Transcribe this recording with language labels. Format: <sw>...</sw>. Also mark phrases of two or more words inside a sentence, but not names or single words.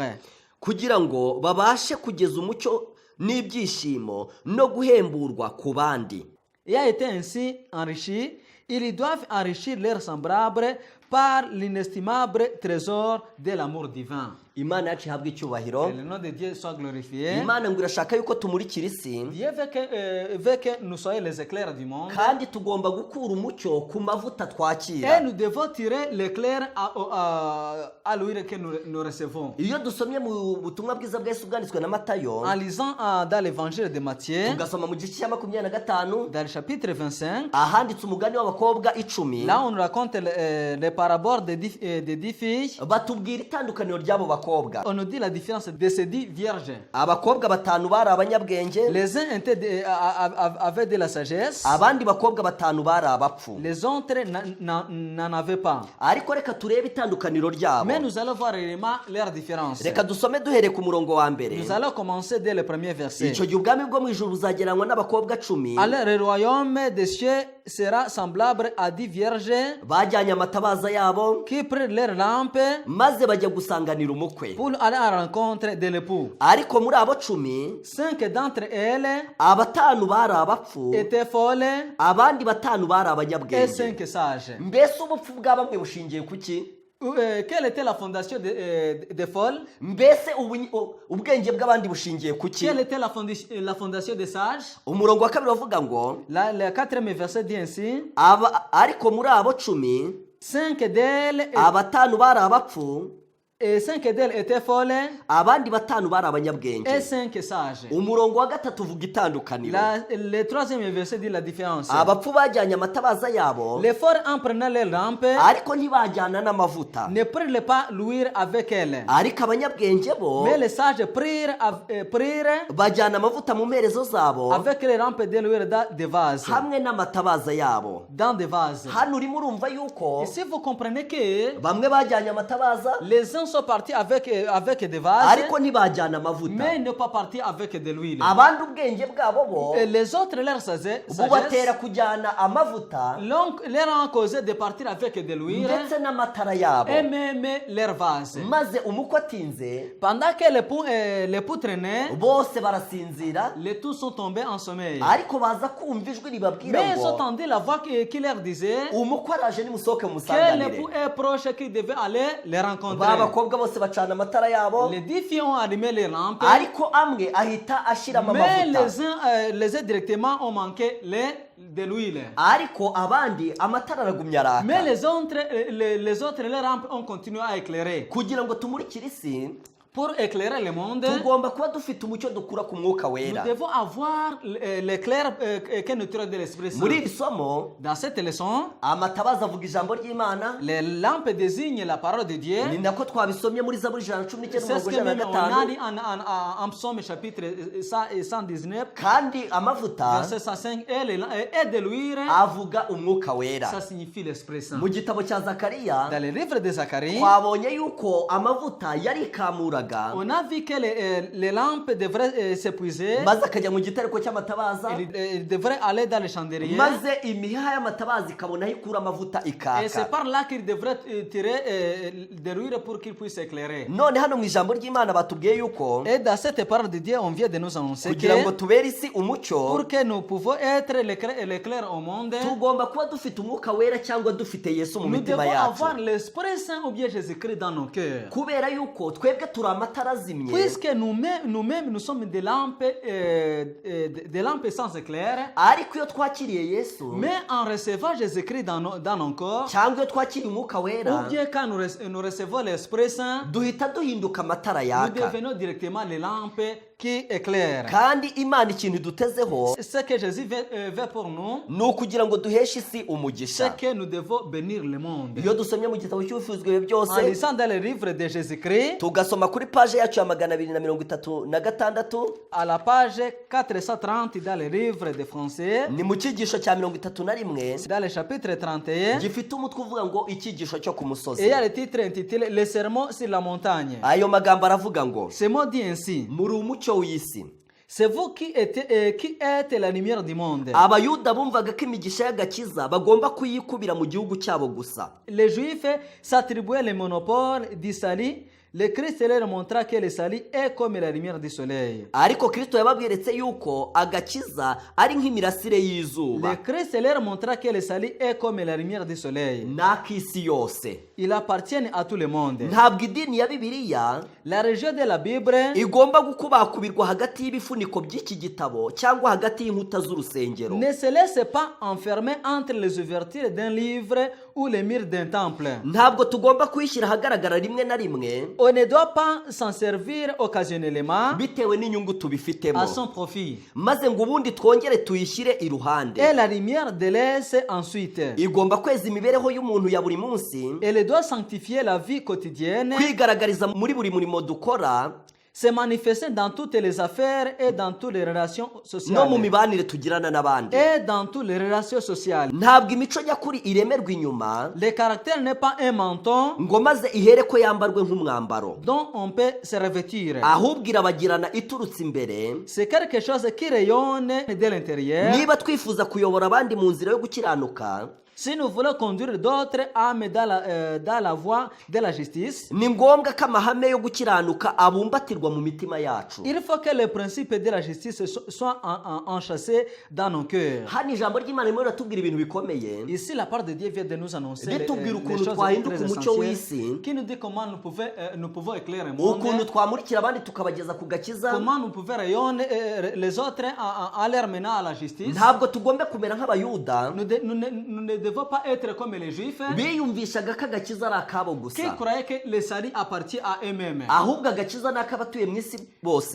<rw>Kugira ngo babashe kugeza umucyo n'ibyishimo no guhemburwa ku bandi.</rw> <fr>Et a été ainsi enrichi, ils doivent enrichir leurs semblables par l'inestimable trésor de l'amour divin.</fr> <rw>Imana yacu ihabwe icyubahiro.</rw> <fr>Que le nom de Dieu soit glorifié.</fr> <rw>Imana ngo irashaka yuko tumurikira isi,</rw> <fr>Dieu veut que nous soyons les éclairs du monde.</fr> <rw>kandi tugomba gukura umucyo ku mavuta</rw> <fr>Et</fr> <rw>twakira.</rw> <fr>nous devons tirer l'éclair à l'huile que nous recevons.</fr> <rw>Iyo dusomye mu butumwa bwiza bwa Yesu bwanditswe na Matayo,</rw> <fr>En lisant dans l'évangile de Matthieu,</fr> <rw>tugasoma mu gice cya 25,</rw> <fr>dans le chapitre 25,</fr> <rw>ahanditse umugani w'abakobwa 10,</rw> <fr>là on nous raconte les paraboles des 10 filles.</fr> <rw>batubwira itandukaniro ry'abo bakobwa.</rw> <fr>On nous dit la différence de ces 10 vierges.</fr> <rw>Abakobwa batanu bari abanyabwenge,</rw> <fr>Les uns avaient de la sagesse,</fr> <rw>abandi bakobwa batanu bari abapfu.</rw> <fr>les autres n'en avaient pas.</fr> <rw>Ariko reka turebe itandukaniro ryabo.</rw> <fr>Mais nous allons voir réellement leur différence.</fr> <rw>Reka dusome duhere ku murongo wa mbere.</rw> <fr>Nous allons commencer dès le premier verset.</fr> <rw>Icyo gihe ubwami bwo mu ijuru buzagereranywa n'abakobwa 10</rw> <fr>Alors le royaume des cieux sera semblable à 10 vierges</fr> <rw>bajyanye amatabaza yabo</rw> <fr>qui prirent leurs lampes</fr> <rw>maze bajya gusanganira umukwe.</rw> <fr>pour aller à la rencontre de l'époux.</fr> <rw>Ariko muri abo 10</rw> <fr>5 d'entre elles</fr> <rw>abatanu bari abapfu,</rw> <fr>étaient folles</fr> <rw>abandi batanu bari</rw> <fr>et</fr> <rw>abanyabwenge.</rw> <fr>5 sages.</fr> <rw>Mbese ubupfu bwa bamwe bushingiye ku ki?</rw> <fr>Quelle était la fondation des folles?</fr> <rw>Mbese ubwenge bw'abandi bushingiye ku ki?</rw> <fr>Quelle était la fondation des sages?</fr> <rw>Umurongo wa kabiri bavuga ngo</rw> <fr>Le quatrième verset dit ainsi:</fr> <rw>ariko muri abo 10</rw> <fr>5 d'elles</fr> <rw>abatanu bari abapfu,</rw> <fr>et 5 d'elles étaient folles</fr> <rw>abandi batanu bari</rw> <fr>et</fr> <rw>abanyabwenge.</rw> <fr>5 sages.</fr> <rw>Umurongo wa gatatu uvuga itandukaniro.</rw> <fr>Le troisième verset dit la différence.</fr> <rw>Abapfu bajyanye amatabaza yabo,</rw> <fr>Les folles en prenant les lampes</fr> <rw>ariko ntibajyana n'amavuta.</rw> <fr>ne prirent pas l'huile avec elles.</fr> <rw>Ariko abanyabwenge bo</rw> <fr>Mais les sages prirent</fr> <rw>bajyana amavuta mu mperezo zabo</rw> <fr>avec les lampes de l'huile dans des vases.</fr> <rw>hamwe n'amatabaza yabo.</rw> <fr>Dans des vases.</fr> <rw>Hano urimo urumva yuko</rw> <fr>Et si vous comprenez que</fr> <rw>bamwe bajyanye amatabaza</rw> <fr>les uns sont partis avec des vases,</fr> <rw>ariko ntibajyana amavuta,</rw> <fr>mais ils ne sont pas partis avec de l'huile.</fr> <rw>abandi ubwenge bwabo bo</rw> <fr>Et les autres, leur sagesse,</fr> <rw>bubatera kujyana amavuta</rw> <fr>leur ont causé de partir avec de l'huile</fr> <rw>ndetse n'amatara yabo.</rw> <fr>et même leur vase.</fr> <rw>Maze umukwe atinze</rw> <fr>Pendant que l'époux traînait,</fr> <rw>bose barasinzira,</rw> <fr>les tous sont tombés en sommeil.</fr> <rw>ariko baza kumva ijwi ribabwira</rw> <fr>Mais ils ont</fr> <rw>ngo</rw> <fr>entendu la voix qui leur disait</fr> <rw>umukwe araje nimusohoke</rw> <fr>que</fr> <rw>musanganire.</rw> <fr>l'époux est proche, qu'ils devaient aller les rencontrer.</fr> <rw>Ba bakobwa bose bacana amatara yabo,</rw> <fr>Les 10 filles ont allumé les lampes,</fr> <rw>ariko amwe ahita ashiramo</rw> <fr>mais</fr> <rw>amavuta,</rw> <fr>les uns directement ont manqué de l'huile.</fr> <rw>ariko abandi amatara aragumya</rw> <fr>Mais</fr> <rw>araka.</rw> <fr>les autres, les lampes ont continué à éclairer.</fr> <rw>Kugira ngo tumurikire isi,</rw> <fr>pour éclairer le monde,</fr> <rw>tugomba kuba dufite umucyo dukura ku mwuka</rw> <fr>nous</fr> <rw>wera.</rw> <fr>devons avoir l'éclair que nous tirons de l'Esprit Saint.</fr> <rw>Muri iri somo</rw> <fr>Dans cette leçon,</fr> <rw>amatabaza avuga ijambo ry'Imana,</rw> <fr>les lampes désignent la parole de Dieu.</fr> <rw>ni nako twabisomye muri Zaburi 119</rw> <fr>C'est ce que</fr> <rw>umurongo</rw> <fr>même on a dit 105. en Psaume chapitre 119,</fr> <rw>Kandi amavuta</rw> <fr>verset 105, et de l'huile,</fr> <rw>avuga umwuka wera.</rw> <fr>ça signifie l'Esprit Saint.</fr> <rw>Mu gitabo cya Zakariya</rw> <fr>Dans le livre de Zacharie,</fr> <rw>twabonye yuko amavuta yarikamuraga</rw> <fr>on a vu que les lampes devraient s'épuiser.</fr> <rw>maze akajya mu gitereko cy'amatabaza,</rw> <fr>Il devrait aller dans les chandeliers.</fr> <rw>maze imiheha y'amatabaza ikabona aho ikura amavuta</rw> <fr>Et c'est</fr> <rw>ikaka.</rw> <fr>par là qu'il devrait tirer de l'huile pour qu'il puisse éclairer.</fr> <rw>None hano mu ijambo ry'Imana batubwiye yuko</rw> <fr>Et dans cette parole de Dieu, on vient de nous annoncer</fr> <rw>kugira ngo</rw> <fr>que</fr> <rw>tubere isi umucyo</rw> <fr>pour que nous pouvons être l'éclair au monde,</fr> <rw>tugomba kuba dufite umwuka wera cyangwa dufite Yesu mu</rw> <fr>nous</fr> <rw>mitima</rw> <fr>devons</fr> <rw>yacu,</rw> <fr>avoir l'Esprit Saint ou bien Jésus-Christ dans nos cœurs.</fr> <rw>kubera yuko twebwe turi amatara azimye,</rw> <fr>Puisque nous-mêmes, nous sommes des lampes sans éclair,</fr> <rw>ariko iyo twakiriye Yesu</rw> <fr>mais en recevant Jésus-Christ dans nos corps,</fr> <rw>cyangwa iyo twakiriye umwuka wera,</rw> <fr>ou bien quand nous recevons l'Esprit Saint,</fr> <rw>duhita duhinduka amatara</rw> <fr>nous</fr> <rw>yaka.</rw> <fr>devenons directement les lampes qui éclairent.</fr> <rw>Kandi Imana ikintu idutezeho</rw> <fr>Ce que Jésus veut pour nous,</fr> <rw>ni ukugira ngo duheshe isi</rw> <fr>c'est</fr> <rw>umugisha.</rw> <fr>que nous devons bénir le monde.</fr> <rw>Iyo dusomye mu gitabo cy'ubufuzwe</rw> <fr>En</fr> <rw>byose</rw> <fr>lisant dans le livre de Jésus-Christ,</fr> <rw>tugasoma kuri paje yacu ya 236,</rw> <fr>à la page 430 dans le livre de français,</fr> <rw>ni mu cyigisho cya 31</rw> <fr>dans le chapitre 31,</fr> <rw>gifite umutwe uvuga ngo icyigisho cyo ku</rw> <fr>et il</fr> <rw>musozi.</rw> <fr>y a le titre intitulé Le sermon sur la montagne.</fr> <rw>Ayo magambo aravuga ngo</rw> <fr>Ce mot dit ainsi:</fr> <rw>muri umucyo w'isi.</rw> <fr>c'est vous qui êtes la lumière du monde.</fr> <rw>Abayuda bumvaga ko imigisha y'agakiza bagomba kuyikubira mu gihugu cyabo gusa.</rw> <fr>Les Juifs s'attribuaient le monopole du salut. Le Christ leur montra que le salut est comme la lumière du soleil.</fr> <rw>Ariko Kristo yababwiretse yuko agakiza ari nk'imirasire y'izuba</rw> <fr>Le Christ leur montra que le salut est comme la lumière du soleil.</fr> <rw>n'ak'isi yose.</rw> <fr>Il appartient à tout le monde.</fr> <rw>Ntabwo idini ya Bibiliya</rw> <fr>La religion de la Bible</fr> <rw>igomba gukubakubirwa hagati y'ibifuniko by'iki gitabo cyangwa hagati y'inkuta z'urusengero.</rw> <fr>ne se laisse pas enfermer entre les ouvertures d'un livre ou les murs d'un temple.</fr> <rw>Ntabwo tugomba kuyishyira ahagaragara rimwe na rimwe</rw> <fr>On ne doit pas s'en servir occasionnellement</fr> <rw>bitewe n'inyungu tubifitemo,</rw> <fr>à son profit.</fr> <rw>maze ngo ubundi twongere tuyishyire iruhande.</rw> <fr>Et la lumière délaisse ensuite.</fr> <rw>Igomba kweza imibereho y'umuntu ya buri munsi,</rw> <fr>Elle doit sanctifier la vie quotidienne,</fr> <rw>kwigaragariza muri buri murimo dukora</rw> <fr>se manifester dans toutes les affaires et dans toutes les relations</fr> <rw>no mu</rw> <fr>sociales.</fr> <rw>mibanire tugirana n'abandi.</rw> <fr>Et dans toutes les relations sociales.</fr> <rw>Ntabwo imico nyakuri iremerwa inyuma</rw> <fr>Le caractère n'est pas un manteau</fr> <rw>ngo maze ihere ko yambarwe nk'umwambaro,</rw> <fr>dont on peut se revêtir.</fr> <rw>ahubwo irabagirana iturutse imbere.</rw> <fr>C'est quelque chose qui rayonne de l'intérieur.</fr> <rw>Niba twifuza kuyobora abandi mu nzira yo gukiranuka,</rw> <fr>Si nous voulons conduire d'autres âmes dans la voie de la justice,</fr> <rw>ni ngombwa ko amahame yo gukiranuka abumbatirwa mu mitima yacu.</rw> <fr>il faut que les principes de la justice soient enchâssés dans nos cœurs.</fr> <rw>Hano ijambo ry'Imana ririmo riratubwira ibintu bikomeye,</rw> <fr>Ici, la part de Dieu vient de nous annoncer les</fr> <rw>ritubwira</rw> <fr>choses</fr> <rw>ukuntu</rw> <fr>très</fr> <rw>twahinduka umucyo</rw> <fr>essentielles,</fr> <rw>w'isi,</rw> <fr>qui nous dit comment nous pouvons éclairer le monde,</fr> <rw>ukuntu twamurikira abandi tukabageza ku gakiza.</rw> <fr>comment nous pouvons rayonner les autres en les menant à la justice.</fr> <rw>Ntabwo tugomba kumera nk'abayuda</rw> <fr>Nous ne devons pas être comme les Juifs</fr> <rw>biyumvishaga ko agakiza ari akabo</rw> <fr>qui</fr> <rw>gusa,</rw> <fr>croyaient que le salut appartient à eux-mêmes.</fr> <rw>ahubwo agakiza ni ak'abatuye mu isi bose,</rw>